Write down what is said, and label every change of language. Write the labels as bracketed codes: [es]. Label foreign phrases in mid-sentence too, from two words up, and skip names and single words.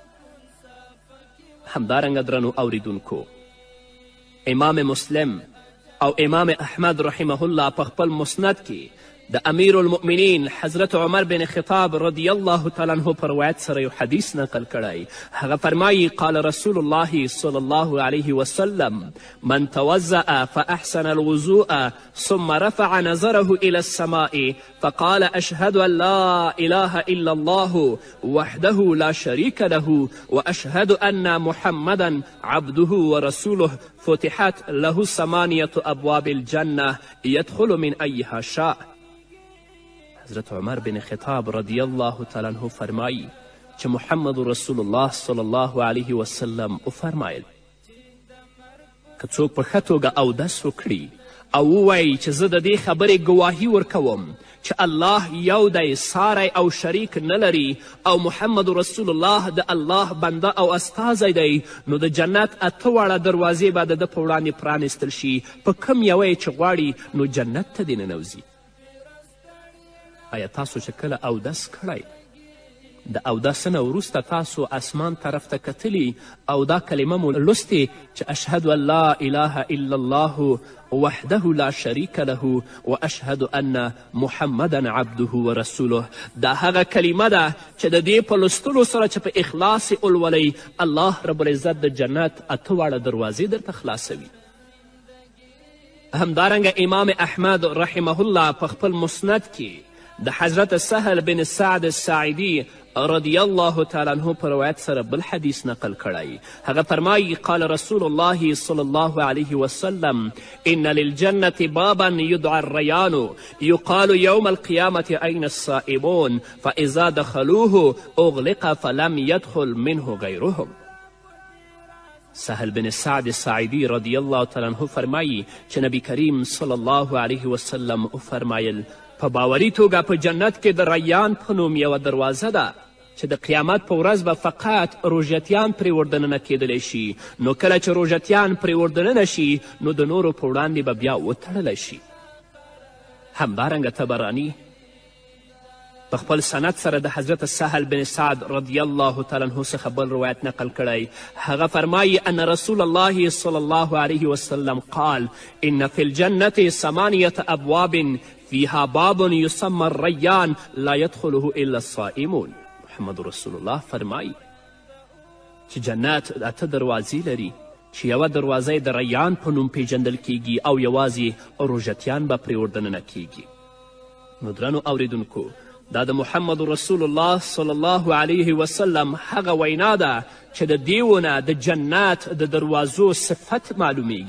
[ps] همدارنګه درنو اوریدونکو، امام مسلم او امام احمد [ar] رحمه الله [ps] په خپل مسند کې د امیر المؤمنین حضرت عمر بن خطاب [ar] رضی الله تعالی عنه [ps] په روایت سره یو حدیث نقل کړی. هغه فرمایي [ar] قال رسول الله صلی الله علیه وسلم من توضأ فأحسن الوضوء ثم رفع نظره إلى السماء فقال أشهد أن لا إله إلا الله وحده لا شريك له وأشهد أن محمدا عبده ورسوله فتحت له 8 أبواب الجنة يدخل من أيها شاء. [ps] حضرت عمر بن خطاب [ar] رضی الله تعالی عنه [ps] فرمایی چې محمد رسول الله [ar] صلی الله علیه وسلم [ps] وفرمایل که څوک په ښه توګه اودس وکړي او ووایي چې زه د دې خبرې ګواهي ورکوم چې الله یو دی، ساری او شریک نه لري او محمد رسول الله د الله بنده او استازی دی، نو د جنت 8 واړه دروازې به د ده په وړاندې پرانیستل شي. په کوم یوه چې غواړي نو جنت ته دې ننوځي. آیا تاسو چې کله اودس کړی د اودس نه وروسته تاسو اسمان طرف ته کتلی او دا کلمه مو لوستې چې [ar] اشهد ان لا اله الا الله وحده لا شریک له واشهد ان محمدا عبده ورسوله. [ps] دا هغه کلمه ده چې د دې په لوستلو سره چې په اخلاص یې ولولئ الله [ar] رب العزت [ps] د جنت 8 واړه دروازې درته خلاصوي. همدارنګه امام احمد [ar] رحمه الله [ps] په خپل مسند کې د حضرت سهل بن سعد الساعدي [ar] رضی الله تعالی عنه [ps] په روایت سره بل حدیث نقل کړی. هغه فرمایي [ar] قال رسول الله صلی الله علیه وسلم ان للجنة بابا يدعى الريان يقال يوم القيامة أين الصائمون فإذا دخلوه أغلق فلم يدخل منه غيرهم. [ps] سهل بن سعد الساعدي [ar] رضی الله تعالی عنه [ps] فرمایي چې نبی کریم [ar] صلی الله علیه وسلم [ps] وفرمایل په باوري توګه په جنت کې د ریان په نوم یوه دروازه ده چې د قیامت په ورځ به فقط روژتیان پرې وردننه کیدلی شي. نو کله چې روژتیان پرې وردننه شي نو د نورو په وړاندې به بیا وتړلی شي. همدارنګه طبراني په خپل سند سره د حضرت سهل بن سعد [ar] رضی الله تعالی عنه [ps] څخه بل روایت نقل کړی. هغه فرمایي [ar] ان رسول الله صلی الله علیه وسلم قال ان فی الجنة 8 أبواب فيها باب يسمى الريان لا يدخله إلا الصائمون. [ps] محمد رسول الله فرمایي چې جنت 8 دروازې لري چې یوه دروازه د ریان په نوم پیژندل کیږي او یوازې روژتیان به پرې وردننه کیږي. نو درنو اوریدونکو، دا د محمد رسول الله [ar] صلی الله علیه وسلم [ps] هغه وینا ده چې د دیونه د جنت د دروازو صفت معلومیږي.